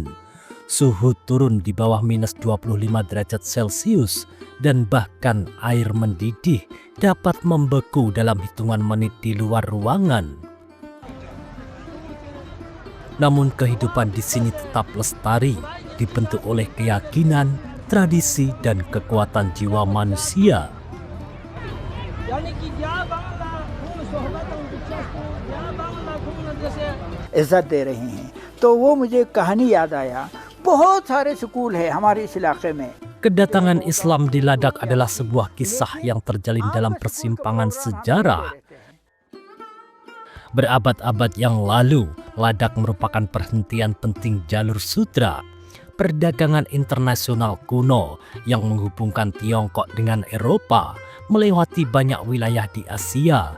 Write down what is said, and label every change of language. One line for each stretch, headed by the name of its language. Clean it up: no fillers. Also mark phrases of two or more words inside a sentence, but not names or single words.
Indonesian: Suhu turun di bawah minus 25 derajat Celcius dan bahkan air mendidih dapat membeku dalam hitungan menit di luar ruangan. Namun kehidupan di sini tetap lestari, dibentuk oleh keyakinan, tradisi, dan kekuatan jiwa manusia.
Hindi: इज्जत दे रहे हैं तो वो मुझे कहानी याद आया बहुत सारे स्कूल है हमारे इस इलाके में.
Indonesian: Kedatangan Islam di Ladakh adalah sebuah kisah yang terjalin dalam persimpangan sejarah. Berabad-abad yang lalu, Ladakh merupakan perhentian penting jalur sutra, perdagangan internasional kuno yang menghubungkan Tiongkok dengan Eropa, melewati banyak wilayah di Asia.